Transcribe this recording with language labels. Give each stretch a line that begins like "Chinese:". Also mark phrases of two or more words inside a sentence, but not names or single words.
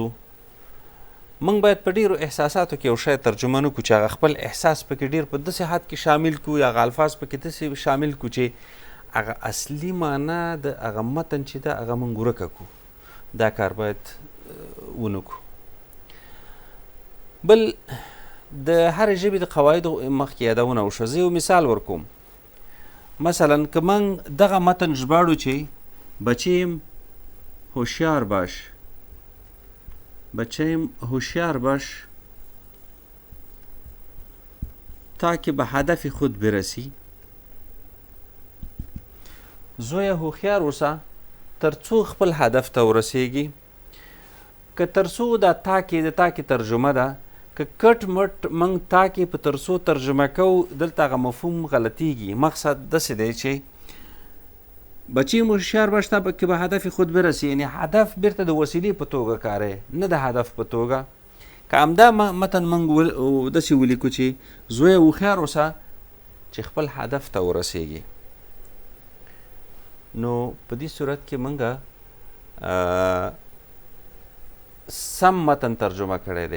Pashto: موږ باید په ډېرو احساساتو کې یو شی ترجمه نه کړو چې هغه خپل احساس پکې ډېر په داسې حد کې شامل کړو، یا هغه الفاظ پکې داسې شامل کړو چې هغه اصلي معنا د هغه متن چې ده هغه موږ ورکه کړو. دا کار باید ونه کړو. بل د هرې ژبې د قواعدو مخکې یادونه وشوه. زه یو مثال ورکوم. مثلا که موږ دغه متن ژباړو چې
Persian: بچیم هوشیار باش، بچیم هوشیار باش تا که به هدف خود برسی،
Pashto: زویه هوښیار اوسه تر څو خپل هدف ته ورسیږي. که تر څو دا تا کې د تا کې ترجمه ده، که کټ مټ موږ تا کې په تر څو ترجمه کوو، دلته هغه مفهوم غلطیږي. مقصد داسې دی چې
Persian: بچی هوښیار باش تا که به هدف خود برسی،
Pashto: یعنی هدف بیرته د وسیلې په توګه کارئ، نه د هدف په توګه. که همدا متن موږ داسې ولیکو چې زویه هوښیار اوسه چې خپل هدف ته ورسیږي، نو په دې صورت کې موږ سم متن ترجمه کړی دی.